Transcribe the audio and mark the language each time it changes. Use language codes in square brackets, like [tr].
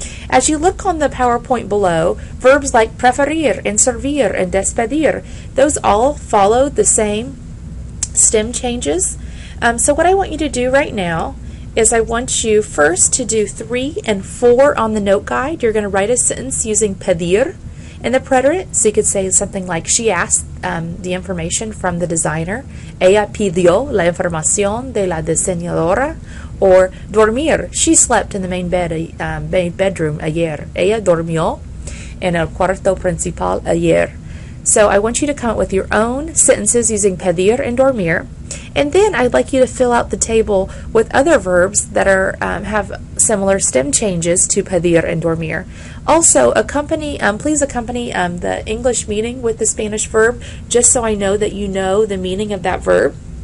[en] As you look on the PowerPoint below, verbs like preferir and servir and despedir, those all follow the same stem changes. So what I want you to do right now is I want you first to do 3 and 4 on the note guide. You're going to write a sentence using pedir in the preterite. So you could say something like, she asked the information from the designer. [es] Ella pidió la información de la diseñadora. [en] Or dormir, she slept in the main bedroom ayer. [es] Ella dormió en el cuarto principal ayer. [en] So I want you to come up with your own sentences using pedir and dormir. And then I'd like you to fill out the table with other verbs that are have similar stem changes to pedir and dormir. Also, please accompany the English meaning with the Spanish verb, just so I know that you know the meaning of that verb.